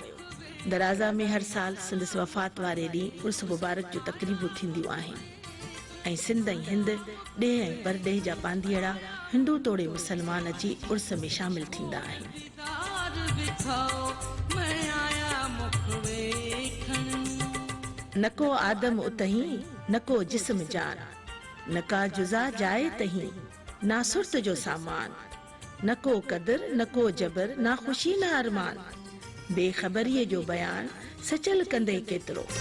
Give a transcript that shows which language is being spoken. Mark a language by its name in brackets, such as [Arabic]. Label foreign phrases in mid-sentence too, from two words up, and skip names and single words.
[Sindhi] درازا ۾ هر سال سندس وفات واري ڏينهن عرس مبارڪ جون تقريبون ٿينديون آهن ۽ سنڌ ۽ هند ڏيهه ۽ پرڏيهه جا پانڌيئڙا هندو توڙي مسلمان اچي عرس ۾ شامل ٿيندا آهن. نه ڪو آدم اتهين نه ڪو جسم جان، نه ڪا جزا جاءِ تهين نا سرت جو سامان، نه ڪو قدر نه ڪو جبر نا خوشي نه ارمان، بيخبريءَ جو بيان سچل ڪندي ڪيترو.